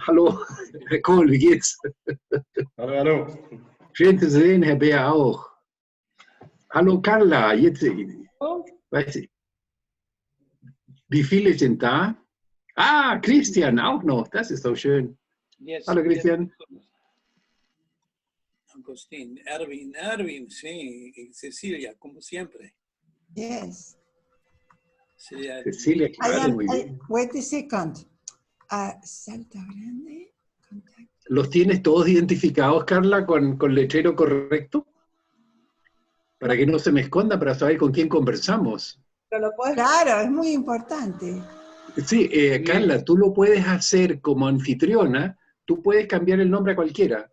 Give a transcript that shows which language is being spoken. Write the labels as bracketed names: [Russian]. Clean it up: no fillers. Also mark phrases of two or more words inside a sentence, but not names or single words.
[German] Hallo, Herr Kohl, wie geht's? Hallo, hallo. Schön zu sehen, Herr Bär auch. Hallo Carla, jetzt, weiß ich, wie viele sind da? Ah, Christian auch noch, das ist doch schön. Yes, Hallo Christian. yes. [Spanish] Agustín, Erwin, sí, y Cecilia, como siempre. Yes. Cecilia, claro, muy bien. [English] Wait a second. [Spanish] Salta grande. Contacto. ¿Los tienes todos identificados, Carla, con letrero correcto? Para que no se me esconda, para saber con quién conversamos. Claro, es muy importante. Sí, Carla, tú lo puedes hacer como anfitriona, tú puedes cambiar el nombre a cualquiera.